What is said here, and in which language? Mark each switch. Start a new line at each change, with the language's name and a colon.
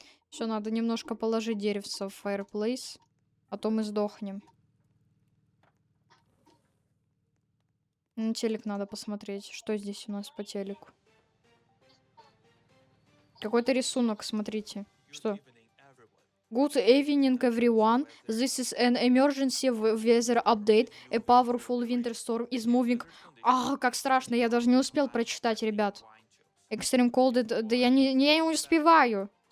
Russian: Все, надо немножко положить деревца в fireplace, а то мы сдохнем. Телек надо посмотреть. Что здесь у нас по телеку? Какой-то рисунок, смотрите.
English: Что? Good evening, everyone. This is an emergency weather update. A powerful winter storm is moving.
Russian: А, как страшно, я даже не успел прочитать, ребят.
English: Extreme cold,
Russian: да я не успеваю.